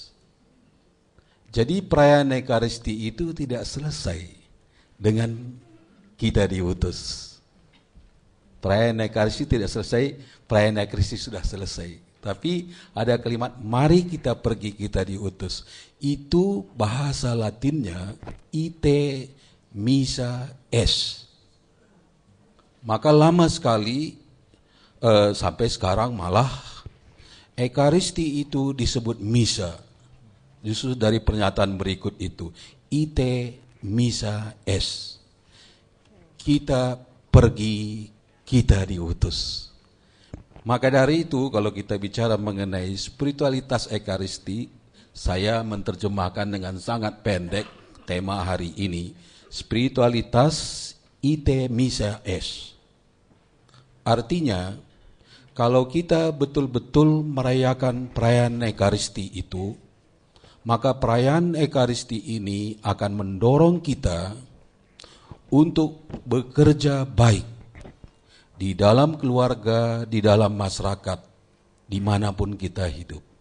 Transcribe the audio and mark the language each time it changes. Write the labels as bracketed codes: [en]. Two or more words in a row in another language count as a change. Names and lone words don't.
[id] Jadi perayaan Ekaristi itu tidak selesai dengan kita diutus. Perayaan Ekaristi tidak selesai, perayaan Ekaristi sudah selesai. Tapi ada kalimat, mari kita pergi, kita diutus. Itu bahasa Latinnya, [la] ite missa es. [id] Maka lama sekali, sampai sekarang malah, Ekaristi itu disebut misa. Justru dari pernyataan berikut itu, [la] ite missa est. [id] Kita pergi, kita diutus. Maka dari itu kalau kita bicara mengenai spiritualitas Ekaristi, saya menerjemahkan dengan sangat pendek tema hari ini, spiritualitas [la] ite missa est. [id] Artinya, kalau kita betul-betul merayakan perayaan Ekaristi itu, maka perayaan Ekaristi ini akan mendorong kita untuk bekerja baik di dalam keluarga, di dalam masyarakat, dimanapun kita hidup.